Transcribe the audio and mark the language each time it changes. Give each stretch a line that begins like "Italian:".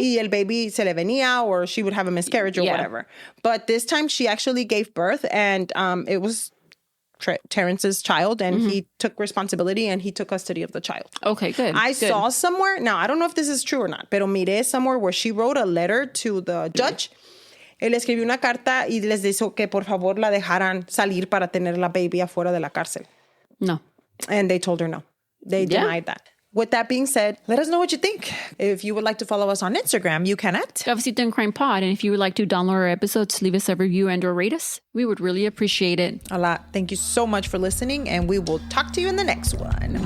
Spanish: Y el baby se le venía,
English: or she would have a miscarriage or whatever. But this time she actually gave birth, and it was Terrence's child, and he took responsibility and he took custody of the child. Okay, good. I saw somewhere, now I don't know if this is true or not,
Spanish: pero miré
English: somewhere where she wrote a letter to the judge.
Spanish: Él escribió una carta y les dijo que por favor la dejaran salir para tener la baby afuera de la cárcel.
English: No. And they told her no. They denied that. With that being said, let us know what you think. If you would like to follow us on Instagram, you can at Cafecito and Crime Pod. And if you would like to download our episodes, leave us a review and or rate us. We would really appreciate it. a lot. Thank you so much for listening, and we will talk to you in the next one.